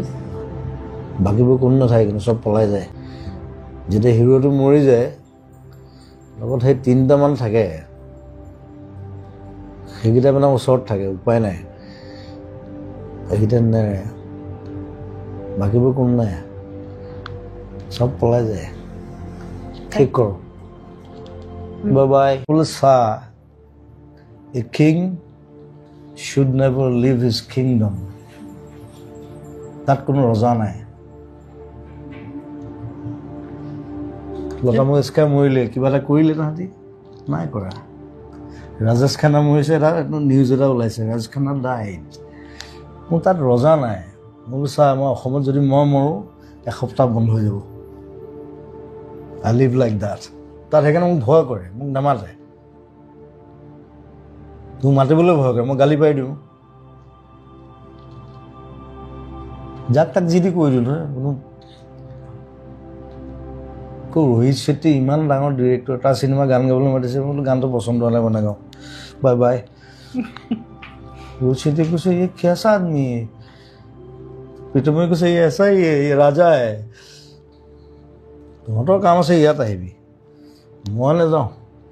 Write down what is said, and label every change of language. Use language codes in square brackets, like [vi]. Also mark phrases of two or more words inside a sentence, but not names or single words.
[as] বাকীবোৰ কোনো নাথাকে কিন্তু চব পলাই যায় যেতিয়া হিৰোটো মৰি যায় লগত সেই 3টা মান থাকে সেইকেইটা মানে ওচৰত থাকে উপায় নাই এইকেইটা নেৰে বাকীবোৰ কোনো নাই চব পলাই যায় ঠিক কৰোঁ Bye-bye. [en] Pulsa, a king should never leave his kingdom. [as] That কোনো ৰজা নাই লতা মঙ্গেশকাৰ মৰিলে কিবা এটা কৰিলে তাহাঁতি নাই কৰা ৰাজেশ খান্না মৰিছে এটা নিউজ এটা ওলাইছে ৰাজেশ খান্না ডাইড মোৰ তাত ৰজা নাই মই চা মই অসমত যদি মই মৰোঁ এসপ্তাহ বন্ধ হৈ যাব [en] I live like that [as] তাত সেইকাৰণে মোক ভয় কৰে মোক নামাতে তোক মাতিবলৈ ভয় কৰে মই গালি পাই দিওঁ যাক তাক যি দি কৈ দিওঁ নহয় কোনো ৰোহিত শেট্টি ইমান ডাঙৰ ডিৰেক্টৰ তাৰ চিনেমা গান গাবলৈ মাতিছে মই গানটো পচন্দ হ'লে বনাই গাওঁ বাই বাই ৰোহিত শেট্টি কৈছে [hi] ये कैसा आदमी है [as] প্ৰীতমে কৈছে [hi] ये ऐसा ही है ये राजा है [as] তহঁতৰ কাম আছে ইয়াত আহিবি মই নাযাওঁ